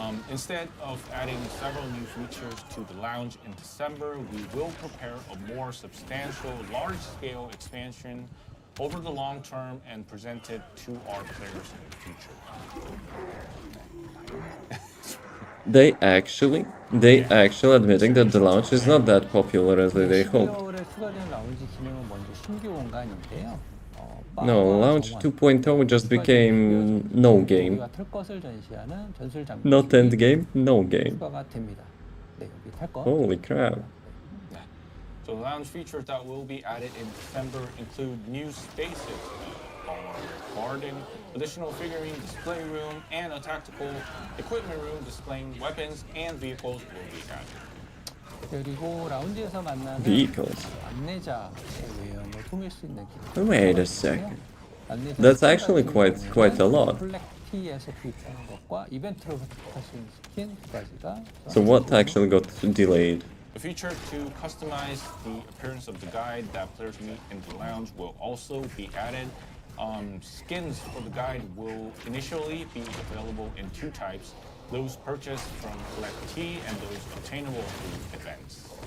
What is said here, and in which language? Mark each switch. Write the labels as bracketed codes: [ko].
[en] Instead of adding several new features to the lounge in December, we will prepare a more substantial, large-scale expansion over the long term and present it to our players in the future. They actually admitting that the launch is not that popular as they hoped. [ko] 12월에 추가된 라운지 기능은 먼저 신규 공간인데요. [en] No, launch 2.0 just became no game. [ko] 우리가 탈 것을 전시하는 전술 장비 [en] Not end game, no game. [ko] 추가가 됩니다. 네, 여기 탈 것. [en] Holy crap. Yeah. So the lounge features that will be added in December include new spaces, garden, additional figurine display room, and a tactical equipment room displaying weapons and vehicles will be added. [ko] 그리고 라운지에서 만나는 [en] Vehicles. [ko] 안내자의 외형을 꾸밀 수 있는 기능. [en] Wait a second. [ko] 안내자 [en] That's actually quite a lot. [ko] 플렉티에서 구입하는 것과 이벤트로 획득할 수 있는 스킨 두 가지가. [en] So what actually got delayed? The feature to customize the appearance of the guide that players meet in the lounge will also be added. Skins for the guide will initially be available in two types, those purchased from collectee and those obtainable through events.